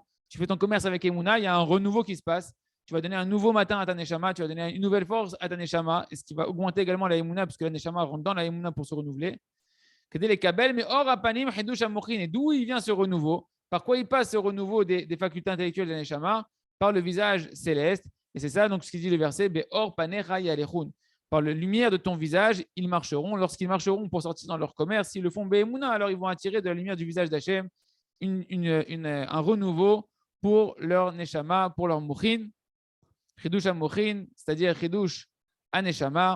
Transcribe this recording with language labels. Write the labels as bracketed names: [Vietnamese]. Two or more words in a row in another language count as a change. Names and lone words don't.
[French] Tu fais ton commerce avec Emuna, il y a un renouveau qui se passe. Tu vas donner un nouveau matin à ta neshama, tu vas donner une nouvelle force à ta neshama, et ce qui va augmenter également la Emuna, puisque la neshama rentre dans la Emuna pour se renouveler. Les kabel, mais [Hebrew] אור הפנים חידוש המוחין, [French] et d'où il vient ce renouveau? Par quoi il passe ce renouveau des facultés intellectuelles de la neshama? Par le visage céleste. Et c'est ça donc ce qui dit le verset, [Hebrew] באור פניך יהלכון. [French] Par la lumière de ton visage, ils marcheront. Lorsqu'ils marcheront pour sortir dans leur commerce, s'ils le font Be'emuna, alors ils vont attirer de la lumière du visage d'Hachem un renouveau pour leur neshama, pour leur mochin. [Hebrew] חידוש המוחין, [French] c'est-à-dire [Hebrew] חידוש הנשמה.